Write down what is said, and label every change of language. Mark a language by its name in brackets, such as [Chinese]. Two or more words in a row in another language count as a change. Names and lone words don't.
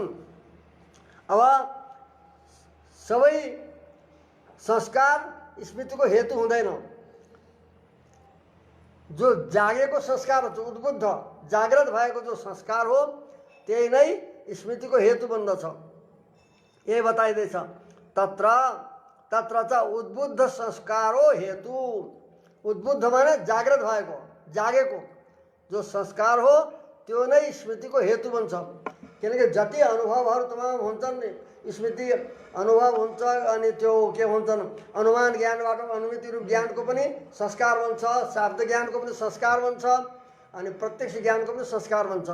[Nepali] अब सबै संस्कार स्मृतिको हेतु हुँदैन। जो जागेको संस्कार हो उद्बुद्ध जागृत भएको जो संस्कार हो त्यही नै स्मृतिको हेतु बन्दछ। यही बताइदैछ [Sanskrit] तत्र तत्र च उद्बुद्ध संस्कारो हेतु। [Nepali] उद्बुद्ध माने जागृत भएको जागेको जो संस्कार हो त्यो नै स्मृतिको हेतु बन्छ। किनकि जति अनुभवहरू तमाम हुन्छन् स्मृति अनुभव हुन्छ अनि त्यो के हुन्छन् अनुमान ज्ञानबाट अनुमिति रूप ज्ञानको पनि संस्कार बन्छ, शाब्द ज्ञानको पनि संस्कार बन्छ अनि प्रत्यक्ष ज्ञानको पनि संस्कार बन्छ।